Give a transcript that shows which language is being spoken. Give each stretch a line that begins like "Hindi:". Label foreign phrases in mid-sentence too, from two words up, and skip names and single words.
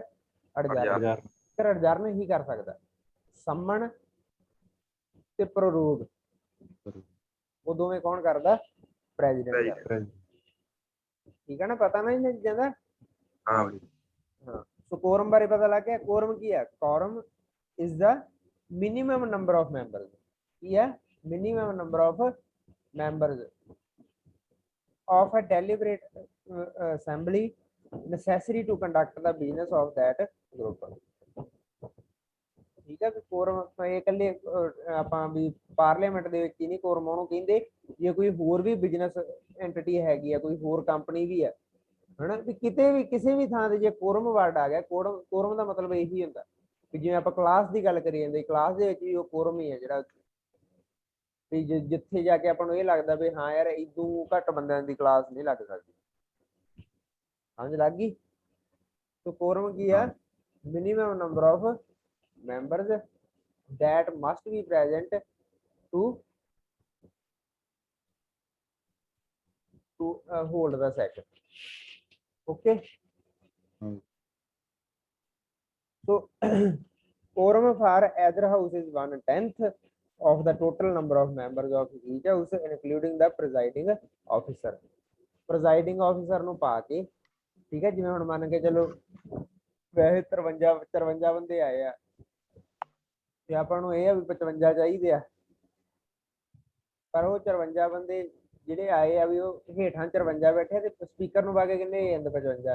Punjabi: ਅਡਜਰਨ ਹੀ ਕਰ ਸਕਦਾ। ਸੰਮਣ ਤੇ ਪ੍ਰੋਰੋਗ ਉਹ ਦੋਵੇਂ ਕੌਣ ਕਰਦਾ? ਪ੍ਰੈਜ਼ੀਡੈਂਟ ਕਰਦਾ। ਠੀਕ ਹੈ ਨਾ, ਪਤਾ ਨਾ ਇਹਨਾਂ ਚੀਜ਼ਾਂ ਦਾ। ਹਾਂ। ਸੋ ਕੋਰਮ ਬਾਰੇ ਪਤਾ ਲੱਗ ਗਿਆ। ਕੋਰਮ ਕੀ ਹੈ?
English: quorum is the minimum number of members.
Punjabi: ਕੀ ਹੈ?
English: minimum number of members of a deliberate assembly necessary to conduct the business of that group.
Punjabi: ਠੀਕ ਹੈ। ਕੋਰਮ ਇਹ ਇਕੱਲੇ ਆਪਾਂ ਵੀ ਪਾਰਲੀਮੈਂਟ ਦੇ ਵਿੱਚ ਹੀ ਨਹੀਂ ਕੋਰਮ ਉਹਨੂੰ ਕਹਿੰਦੇ, ਜੇ ਕੋਈ ਹੋਰ ਵੀ
English: business entity
Punjabi: ਹੈਗੀ ਆ, ਕੋਈ ਹੋਰ ਕੰਪਨੀ ਵੀ ਹੈ ਹਨਾ, ਵੀ ਕਿਤੇ ਵੀ ਕਿਸੇ ਵੀ ਥਾਂ ਤੇ ਜੇ
English: quorum word
Punjabi: ਆ ਗਿਆ, ਕੋਰਮ ਦਾ ਮਤਲਬ ਇਹੀ ਹੁੰਦਾ ਵੀ ਜਿਵੇਂ ਆਪਾਂ ਕਲਾਸ ਦੀ ਗੱਲ ਕਰੀ ਜਾਂਦੇ, ਕਲਾਸ ਦੇ ਵਿੱਚ ਵੀ ਉਹ ਕੋਰਮ ਹੀ ਹੈ ਜਿਹੜਾ ਵੀ ਜਿੱਥੇ ਜਾ ਕੇ ਆਪਾਂ ਨੂੰ ਇਹ ਲੱਗਦਾ ਵੀ ਹਾਂ ਯਾਰ ਇਦੋਂ ਘੱਟ ਬੰਦਿਆਂ ਦੀ ਕਲਾਸ ਨਹੀਂ ਲੱਗ ਸਕਦੀ। ਸਮਝ ਲੱਗ ਗਈ? ਸੋ ਕੋਰਮ ਕੀ ਆ?
English: minimum number of members that must be present to hold the session. Okay. So quorum for either house is 1/10 of the total number of members of each house including the presiding officer. Presiding officer
Punjabi: ਨੂੰ ਪਾ ਕੇ, ਠੀਕ ਹੈ, ਜਿਵੇਂ ਹੁਣ ਮੰਨ ਕੇ ਚਲੋ ਵੈਸੇ 53 ਬੰਦੇ ਆਏ ਆ ਤੇ ਆਪਾਂ ਨੂੰ ਇਹ ਆ ਵੀ 55 ਚਾਹੀਦੇ ਆ, ਪਰ ਉਹ 53 ਬੰਦੇ ਜਿਹੜੇ ਆਏ ਆ ਵੀ ਉਹ ਹੇਠਾਂ 53 ਬੈਠੇ ਤੇ ਸਪੀਕਰ ਨੂੰ ਪਾ ਕੇ ਕਿੰਨੇ ਹੋ ਜਾਂਦੇ? 55।